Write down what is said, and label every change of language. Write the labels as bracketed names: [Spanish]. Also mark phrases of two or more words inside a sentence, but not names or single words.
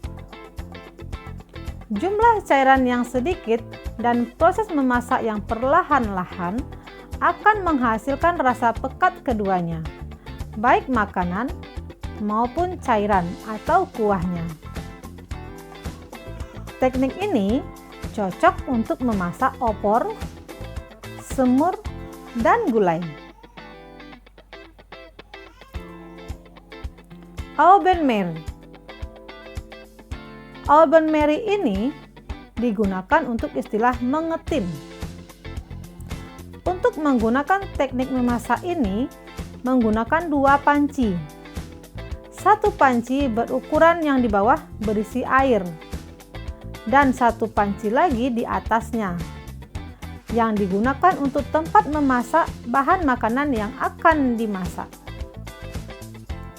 [Indonesian] Jumlah cairan yang sedikit dan proses memasak yang perlahan-lahan akan menghasilkan rasa pekat keduanya, baik makanan maupun cairan atau kuahnya. Teknik ini cocok untuk memasak opor, semur, dan gulai. [French] Au bain-marie. Au bain-marie [Indonesian] ini digunakan untuk istilah mengetim. Untuk menggunakan teknik memasak ini menggunakan dua panci. Satu panci berukuran yang di bawah berisi air dan satu panci lagi di atasnya yang digunakan untuk tempat memasak bahan makanan yang akan dimasak.